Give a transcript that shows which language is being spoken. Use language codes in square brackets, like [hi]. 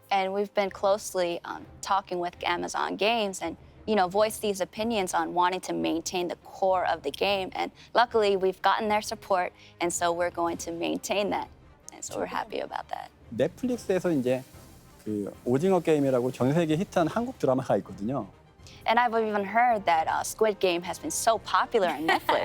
[en] And we've been closely talking with Amazon Games and voice these opinions on wanting to maintain the core of the game. And luckily, we've gotten their support, and so we're going to maintain that. And so we're happy about that. [ko] 넷플릭스에서 이제 그 오징어 게임이라고 전 세계 히트한 한국 드라마가 있거든요. [en] And I've even heard that Squid Game has been so popular on Netflix.